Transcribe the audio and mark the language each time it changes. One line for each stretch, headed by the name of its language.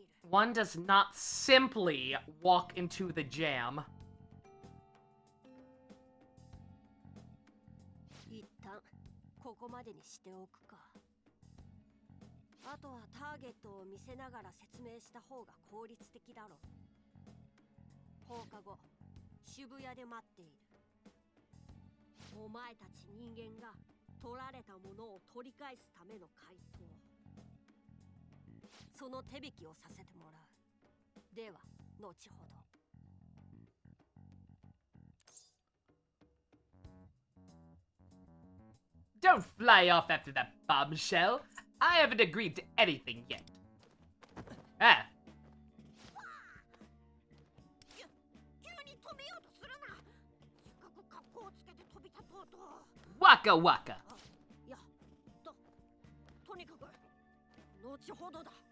English: One does not simply walk into the jam.
Japanese: 一旦ここまでにしておくか。あとはターゲットを見せながら説明した方が効率的だろう。放課後、渋谷で待っている。お前たち人間が取られたものを取り返すための怪盗。その手引きをさせてもらう。では後ほど。
English: Don't fly off after that bombshell. I haven't agreed to anything yet. Ah.
Japanese: 急に飛びようとするな。せっかく格好をつけて飛び立とうと。 Waka waka. いや、とにかく後ほどだ。